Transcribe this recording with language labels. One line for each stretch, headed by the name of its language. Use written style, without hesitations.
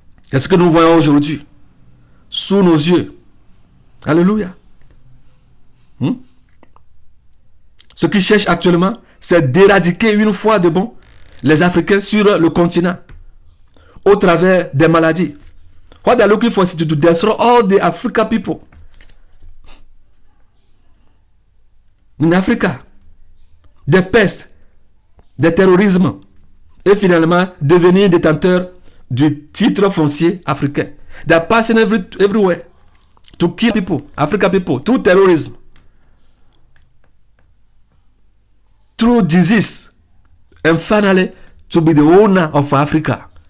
French: Qu'est-ce que nous voyons aujourd'hui? Sous nos yeux. Alléluia. Ce qu'ils cherchent actuellement, c'est d'éradiquer une fois de bon les Africains sur le continent au travers des maladies.
English: What they're looking for is to destroy all the African people in Africa.
French: Des pestes, des terrorismes et finalement devenir détenteur du titre foncier africain.
English: They're passing everywhere to kill people, African people, through terrorism, through disease, and finally to be the owner of Africa.